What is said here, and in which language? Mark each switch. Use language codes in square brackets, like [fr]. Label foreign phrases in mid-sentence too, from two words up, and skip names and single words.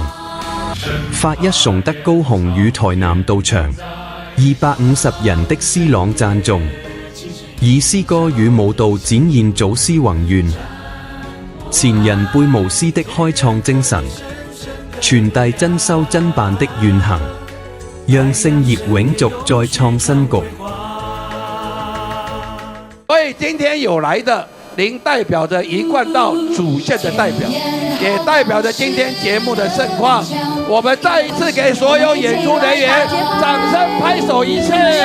[zh] 法一崇德高雄與台南道場250人的斯朗讚頌， 以詩歌與舞蹈展現祖師宏願，前人輩無私的開創精神，傳遞真修真辦的願行，讓聖業永續再創新局。所以今天有来的，您代表着一贯道主线的代表，也代表着今天节目的盛况。我们再一次给所有演出人员掌声拍手一次。